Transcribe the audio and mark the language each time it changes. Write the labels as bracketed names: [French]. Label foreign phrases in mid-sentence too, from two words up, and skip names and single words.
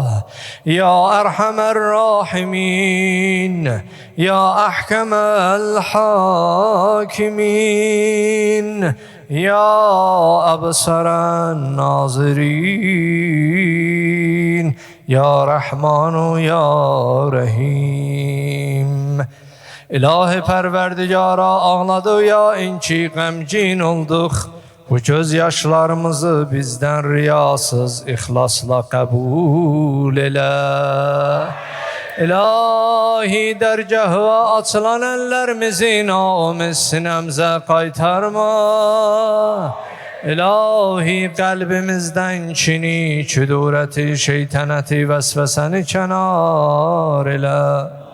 [Arabic] يا أرحم الراحمين يا أحكم الحاكمين يا أبصر الناظرين يا رحمن يا رحيم. [Azerbaijani] İlahi Perverdigara ağladı ya inki qəmgin olduq. Bu gözyaşlarımızı bizden riyasız ihlasla kabul elə. İlahi dergahı açılan ellerimizi naumuz sinemze kaytarma. İlahi kalbimizden kini, küdureti, şeytaneti, vesveseni kenar elə.